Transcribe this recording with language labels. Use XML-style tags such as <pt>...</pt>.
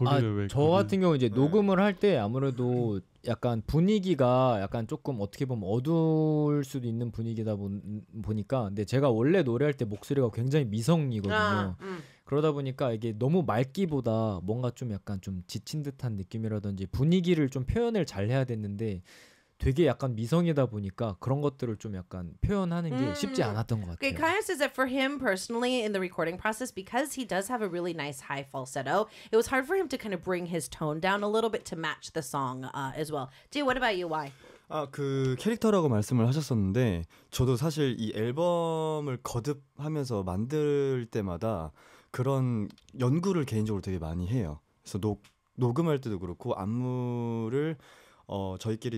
<ko>아, 저 같은 경우 이제 녹음을 할 때 아무래도 약간 분위기가 약간 조금 어떻게 보면 어두울 수도 있는 분위기다 보니까 근데 제가 원래 노래할 때 목소리가 굉장히 미성이거든요. 그러다 보니까 이게 너무 맑기보다 뭔가 좀 약간 좀 지친 듯한 느낌이라든지 분위기를 좀 표현을 잘 해야 됐는데. 되게 약간 미성이다 보니까 그런 것들을 좀 약간 표현하는 게 쉽지 않았던 것 같아요.</ko> <en>Okay, Kaya says that for him personally in the recording process, because he does have a really nice high falsetto, it was hard for him to kind of bring his tone down a little bit to match the song as well. Jay, what about you? Why?</en> <ko>아, 그 캐릭터라고 말씀을 하셨었는데 저도 사실 이 앨범을 거듭하면서 만들 때마다 그런 연구를 개인적으로 되게 많이 해요. 그래서 녹음할 때도 그렇고 안무를 저희끼리</ko>